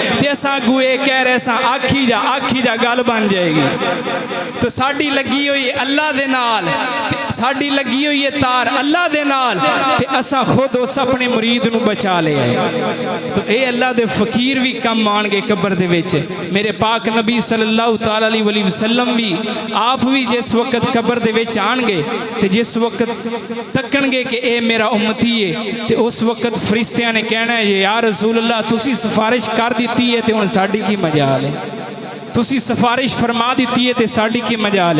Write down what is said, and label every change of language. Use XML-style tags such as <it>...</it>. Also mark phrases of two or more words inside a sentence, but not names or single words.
<pa>تے اساں اگو یہ کہہ رہے ساں آکھی جا گل بن جائے گی. تو ساڈی لگی ہوئی اللہ دے نال، ساڈی لگی ہوئی ہے تار اللہ دے نال تے اساں خود اس اپنے مرید نوں بچا لیا ہے. تو یہ اللہ دے فقیر بھی کم آؤن گے قبر دے وچ. میرے پاک نبی</pa> <ar>صلى الله تعالى عليه وسلم</ar> <pa>بھی آپ بھی جس وقت قبر دے وچ آن گے تے جس وقت تکن گے کہ اے میرا امتی ہے تے اس وقت فرشتیاں نے کہنا ہے یا رسول اللہ تسیں سفارش کر دی ہے تے ہن ساڈی کی مجال ہے، تسیں سفارش فرما دی ہے تے ساڈی کی مجال ہے, तुसी सिफारिश फरमा दी है ते साडी की मजाल है।</pa>